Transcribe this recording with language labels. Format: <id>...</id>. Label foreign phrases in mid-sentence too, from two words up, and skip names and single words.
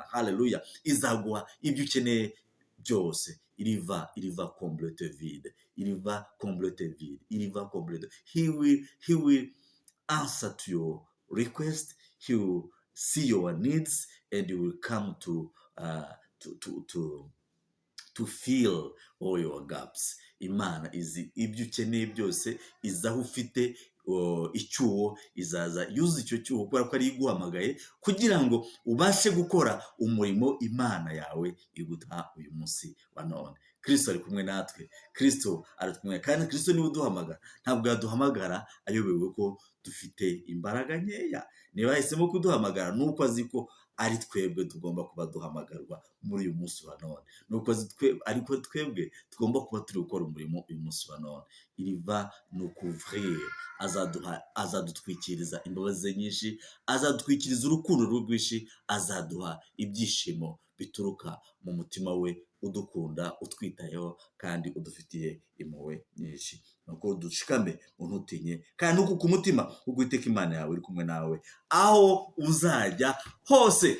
<rw>Haleluya. Izaguha ibyo ukeneye byose.</rw> <fr>Il va compléter vide. Il va compléter vide. Il va compléter.</fr> <en>He will answer to your request. He will see your needs, and he will come to fill all your gaps.</en> <rw>Imana izi ibyo ukeneye byose, izaho ufite icyuho, izaza yuzuza icyo cyuho, kubera ko ari iguhamagaye kugira ngo ubashe gukora umurimo Imana yawe iguha uyu munsi wa none. Kristo ari kumwe natwe, Kristo aratwumwe, kandi Kristo niwe uduhamagara. Ntabwo yaduhamagara ayobewe ko dufite imbaraga nkeya. Niba yahisemo kuduhamagara, nuko azi ko ari twebwe tugomba kuba duhamagarwa muri uyu munsi wa none, nuko ariko twebwe tugomba kuba turi gukora umurimo uyu munsi wa none.</rw> <fr>Il va nous couvrir,</fr> <rw>azadutwikiriza imbabazi nyinshi, azadutwikiriza urukundo rwinshi, azaduha ibyishimo bituruka mu mutima we udukunda, utwitayeho, kandi udufitiye impuhwe nyinshi. Nuko dushikame, ntutinye, kandi nuko ku mutima kuko Uwiteka Imana yawe iri kumwe nawe aho uzajya hose.</rw>